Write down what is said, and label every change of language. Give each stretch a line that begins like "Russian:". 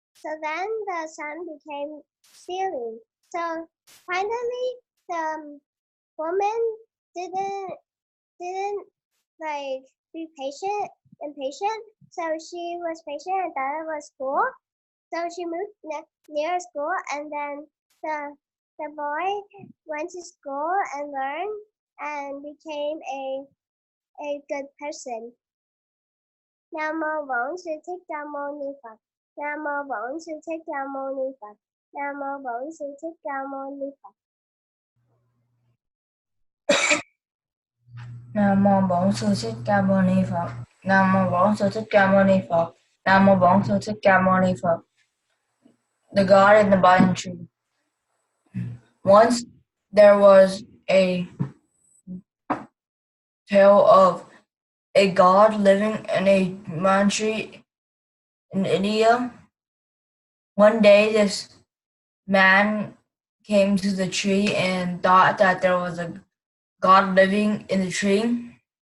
English: So then the son became stealing. So finally, the woman didn't like be impatient. So she was patient and thought it was cool. So she moved near school, and then the boy went to school and learned and became a good person.
Vietnamese: Nam mô Bổn Sư Thích Ca Mâu Ni Phật. Nam mô Bổn Sư Thích Ca Mâu Ni Phật. Nam mô Bổn Sư Thích Ca Mâu Ni Phật. Nam mô Bổn Sư Thích Ca Mâu Ni Phật. Nam mô Bổn Sư Thích Ca Mâu Ni Phật. Nam mô Bổn Sư Thích Ca Mâu Ni Phật.
English: The God in the Banyan Tree. Once there was a tale of a god living in a banyan tree in India. One day, this man came to the tree and thought that there was a god living in the tree.